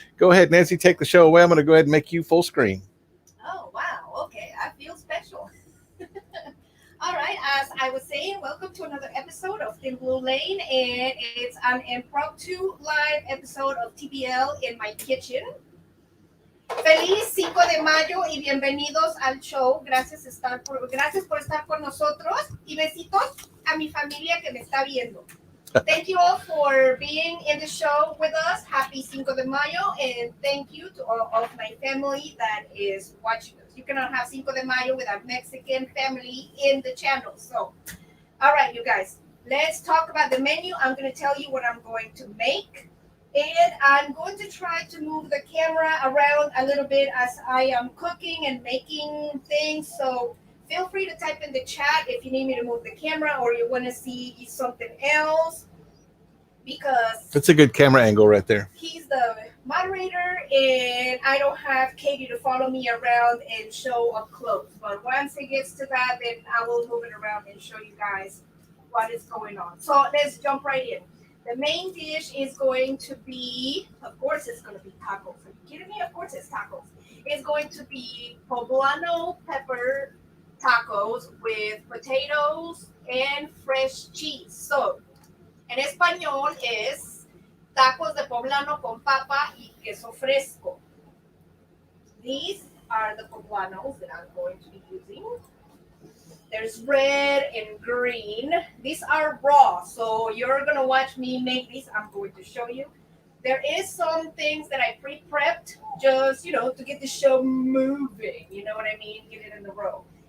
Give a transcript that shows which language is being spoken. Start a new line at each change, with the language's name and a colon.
English: Go ahead, Nancy, take the show away. I'm going to go ahead and make you full screen. Oh, wow. Okay. I feel special. All right. As I was saying, welcome to another episode of Thin Blue Lane. And it's an impromptu live episode of TBL in my kitchen.
Spanish: Feliz Cinco de Mayo y bienvenidos al show. Gracias por estar con nosotros. Y besitos a mi familia que me está viendo.
English: Thank you all for being in the show with us. Happy Cinco de Mayo, and thank you to all of my family that is watching us. You cannot have Cinco de Mayo without Mexican family in the channel. So, all right, you guys, let's talk about the menu. I'm going to tell you what I'm going to make, and I'm going to try to move the camera around a little bit as I am cooking and making things. So feel free to type in the chat if you need me to move the camera or you want to see something else, because That's a good camera angle right there. he's the moderator and I don't have Katie to follow me around and show up close. But once it gets to that, then I will move it around and show you guys what is going on. So let's jump right in. The main dish is going to be, of course, it's going to be tacos. Are you kidding me? Of course it's tacos. It's going to be poblano pepper tacos with potatoes and fresh cheese.
Spanish: So, en español es tacos de poblano con papa y queso fresco.
English: These are the poblanos that I'm going to be using. There's red and green. These are raw, so you're going to watch me make these. I'm going to show you. There is some things that I pre-prepped just, to get the show moving. You know what I mean? Get it in the row.